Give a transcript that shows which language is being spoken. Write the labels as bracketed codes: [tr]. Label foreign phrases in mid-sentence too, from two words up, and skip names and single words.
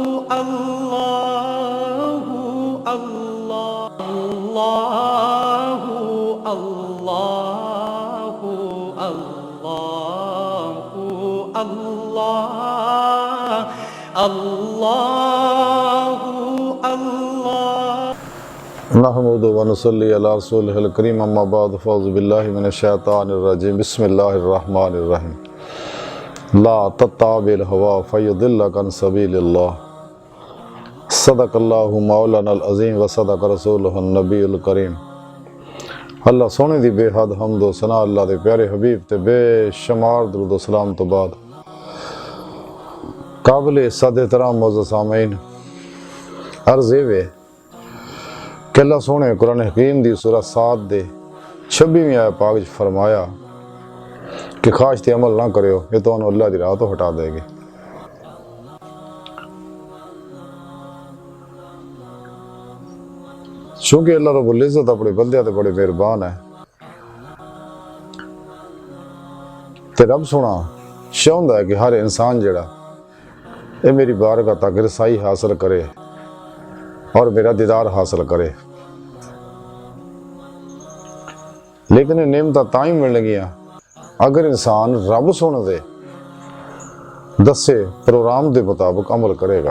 [ar] اللهُ اللهُ اللهُ اللهُ الله اللهُ الله. نحمده ونصلي على رسوله الكريم أما بعد فأعوذ بالله من الشيطان الرجيم بسم الله الرحمن الرحيم. لا تتبع الهوى فيضلك عن سبيل الله. صدق الله مولانا العظيم وصدق رسوله النبي الكريم. [pa] ਅੱਲਾਹ ਸੋਹਣੇ ਦੀ ਬੇਹੱਦ ਹਮਦ ਵ ਸਨਾ ਅੱਲਾਹ ਦੇ ਪਿਆਰੇ ਹਬੀਬ ਤੇ ਬੇਸ਼ੁਮਾਰ ਦਰੂਦ ਵ ਸਲਾਮ ਤੋ ਬਾਦ ਕਾਬਿਲ ਇੱਜ਼ਤ ਏਹਤਰਾਮ ਮੋਅੱਜ਼ਜ਼ ਸਾਮੀਨ ਅਰਜ਼ ਵੇ ਕਿ ਅੱਲਾਹ ਸੋਹਣੇ ਕੁਰਾਨ ਹਕੀਮ ਦੀ ਸੂਰਹ 7 ਦੇ 26ਵੀਂ ਆਇਤ ਪਾਕ ਚ ਫ਼ਰਮਾਇਆ ਕਿ ਖ਼ਾਹਿਸ਼ ਤੇ ਅਮਲ ਨਾ ਕਰਿਓ, ਇਹ ਤੋ ਅੱਲਾਹ ਦੀ ਰਾਹ ਤੋ ਹਟਾ ਦੇਗੀ। ਚੂੰਕਿ ਅੱਲਾਹ ਰੱਬੁਲ ਇੱਜ਼ਤ ਅਪਣੇ ਬੰਦੇ ਤੇ ਬੜੇ ਮਿਹਰਬਾਨ ਹੈ ਤੇ ਰੱਬ ਸੋਹਣਾ ਚਾਹੁੰਦਾ ਹੈ ਕਿ ਹਰ ਇਨਸਾਨ ਜਿਹੜਾ ਇਹ ਮੇਰੀ ਬਾਰਗਾਹ ਤੱਕ ਰਸਾਈ ਹਾਸਿਲ ਕਰੇ ਔਰ ਮੇਰਾ ਦੀਦਾਰ ਹਾਸਿਲ ਕਰੇ। ਲੇਕਿਨ ਇਹ ਨੇਮਤਾਂ ਤਾਂ ਹੀ ਮਿਲਣਗੀਆਂ ਅਗਰ ਇਨਸਾਨ ਰੱਬ ਸੋਹਣੇ ਦੇ ਦੱਸੇ ਪ੍ਰੋਗਰਾਮ ਕੇ ਮੁਤਾਬਿਕ ਅਮਲ ਕਰੇਗਾ।